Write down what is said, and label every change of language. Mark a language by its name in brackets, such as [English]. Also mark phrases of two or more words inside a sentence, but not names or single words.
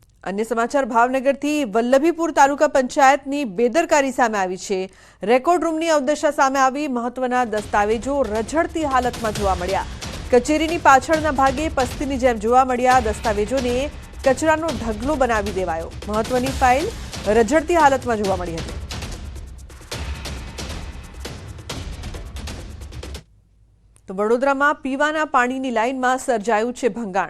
[Gujarati] અન્ય સમાચાર ભાવનગરથી વલ્લભીપુર તાલુકા પંચાયતની બેદરકારી સામે આવી છે। રેકોર્ડ રૂમની અવદશા સામે આવી। મહત્વના દસ્તાવેજો રઝળતી હાલતમાં જોવા મળ્યા। કચેરીની પાછળના ભાગે પસ્તીની જેમ જોવા મળ્યા। દસ્તાવેજોને કચરાનો ઢગલો બનાવી દેવાયો। મહત્વની ફાઇલ રઝળતી હાલતમાં જોવા મળી હતી। તો વડોદરામાં પીવાના પાણીની લાઇનમાં સર્જાયું છે ભંગાણ।